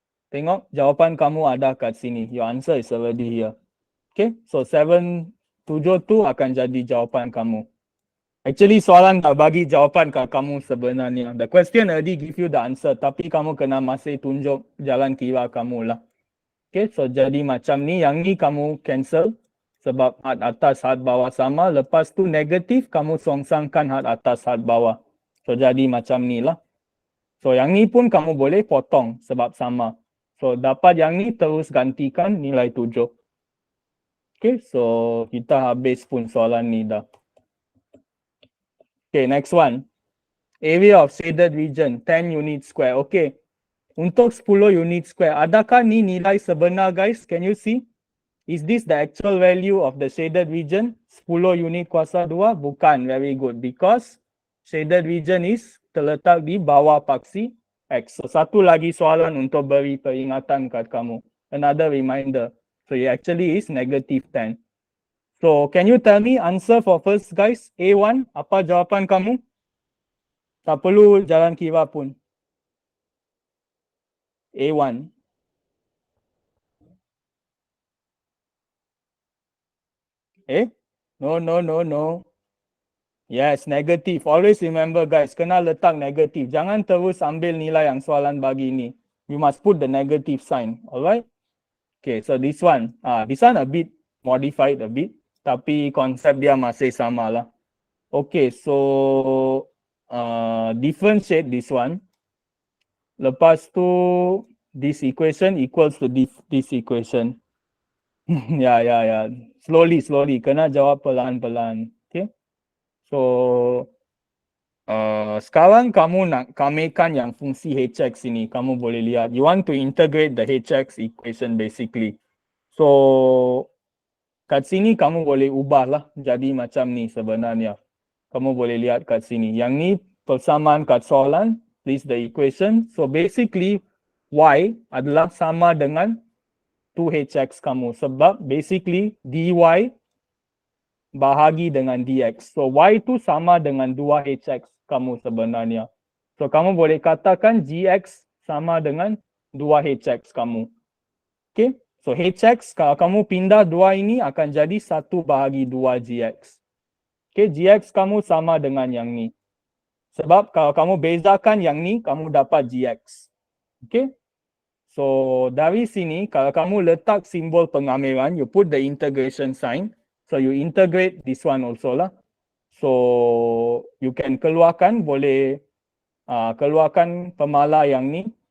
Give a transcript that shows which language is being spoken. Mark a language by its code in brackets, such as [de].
[ms] Tengok jawapan kamu ada kat sini. [en] Your answer is already here. Okay, so 7, 7 tu akan jadi jawapan kamu. [ms] Actually soalan tak bagi jawapan kat kamu sebenarnya. [en] The question already give you the answer. [ms] Tapi kamu kena masih tunjuk jalan kira kamu lah. Okay, so jadi macam ni. Yang ni kamu cancel. Sebab had atas, had bawah sama. Lepas tu negatif, kamu songsangkan had atas, had bawah. So jadi macam ni lah. So yang ni pun kamu boleh potong sebab sama. So dapat yang ni terus gantikan nilai 7. Okay, so kita habis pun soalan ni dah. [en] Okay, next one. Area of shaded region 10 unit square. Okay. [ms] Untuk 10 unit square, adakah ni nilai sebenar guys? [en] Can you see? Is this the actual value of the shaded region? 10 unit kuasa 2? Bukan. Very good. Because shaded region is [ms] terletak di bawah paksi X. So satu lagi soalan untuk beri peringatan kat kamu. [en] Another reminder. So it actually is negative 10. So can you tell me answer for first guys? [ms] A1, apa jawapan kamu? Tak perlu jalan kira pun. A1. [en] No, no, no, no. Yes, negative. [ms] Always remember guys, kena letak negatif. Jangan terus ambil nilai yang soalan bagi ni. [en] You must put the negative sign. Alright? Okay, so this one a bit modified a bit. [ms] Tapi konsep dia masih sama lah. [en] Okay, so differentiate this one. Lepas tu, this equation equals to this equation. Ya. Slowly. [ms] Kena jawab pelan-pelan. Okay. So, sekarang kamu nak kamekan yang fungsi hx ini. Kamu boleh lihat. [en] You want to integrate the hx equation basically. [ms] So, kat sini kamu boleh ubah lah. Jadi macam ni sebenarnya. Kamu boleh lihat kat sini. Yang ni persamaan kat soalan. [en] This is the equation. [ms] So, basically, y adalah sama dengan 2hx kamu. Sebab basically dy bahagi dengan dx. So y tu sama dengan 2hx kamu sebenarnya. So kamu boleh katakan gx sama dengan 2hx kamu. Okay. So hx kalau kamu pindah 2 ini akan jadi 1 bahagi 2 gx. Okay. Gx kamu sama dengan yang ni. Sebab kalau kamu bezakan yang ni, kamu dapat gx. Okay. So, dari sini, kalau kamu letak simbol pengamilan, [en] you put the integration sign. So, you integrate this one also lah. So, you can [ms] keluarkan, boleh keluarkan pemala yang ni.